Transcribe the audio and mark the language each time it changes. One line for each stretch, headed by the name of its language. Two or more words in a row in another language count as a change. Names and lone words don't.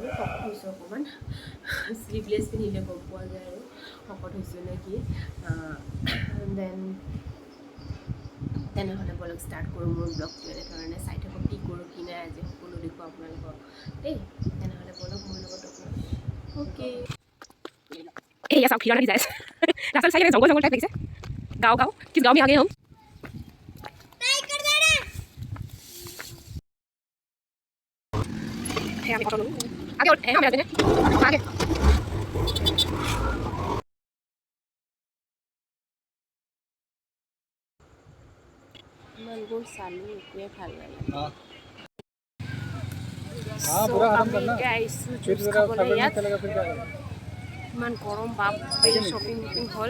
Assamese: শকত হৈছোঁ অকণমান, শ্লিভলেছ পিন্ধিলে গম পোৱা যায় আৰু শকত হৈছোঁ নে কি। তেনেহ'লে বলক ষ্টাৰ্ট কৰোঁ মোৰ ব্লগটো। এনেধৰণে চাই থাকক কি কৰোঁ কি নাই, আজি সকলো দেখোঁ আপোনালোকক দেই। তেনেহ'লে বলক মোৰ লগত অ'কে।
Hindi: ये सब खिलौना डिजाइन रास्ता साइड में जंगल जंगल टाइप लगे गाँव किस गाँव में आ गए हम आगे और हम जाते हैं आगे
Assamese: ইমানবোৰ চালোঁ, একোৱে ভাল নালাগে। আমি এতিয়া আহিছোঁ জুচ খাবলৈ ইয়াত। ইমান গৰম, বাপৰে, শ্বপিং হ'ল।